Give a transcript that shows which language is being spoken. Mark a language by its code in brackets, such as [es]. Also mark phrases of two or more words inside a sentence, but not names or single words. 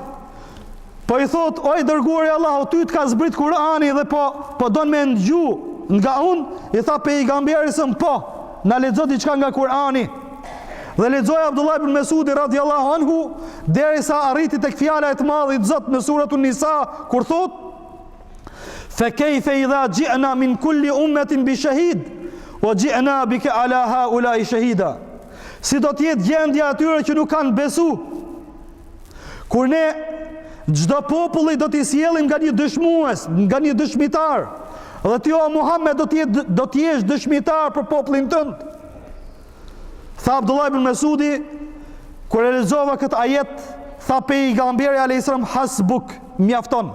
[sq] Po i thot, oj dërguari i Allahut, ty të ka zbrit Kurani dhe po don me ndëgju nga unë? I tha pejgamberi sëm po, na lexo diçka nga Kurani. Dhe lexoi Abdullah ibn Mesudi [ar] رضي الله عنه [sq] derisa arriti tek fjala e të madhit Zot në [ar] سورة النساء [sq] kur thot: [ar] "فكيف إذا جئنا من كل أمة بشهيد وجئنا بك على هؤلاء شهيدا." [sq] Si do të jetë gjendja atyre që nuk kanë besu, kur ne çdo populli do t'i sjellim nga një dëshmues, nga një dëshmitar, dhe ti o Muhammed do të jesh dëshmitar për popullin tënd. Tha Abdullah ibn Mesudi, kur e lexova këtë ajet, tha pejgamberi [ar] عليه السلام [sq] hasbuk, mjafton.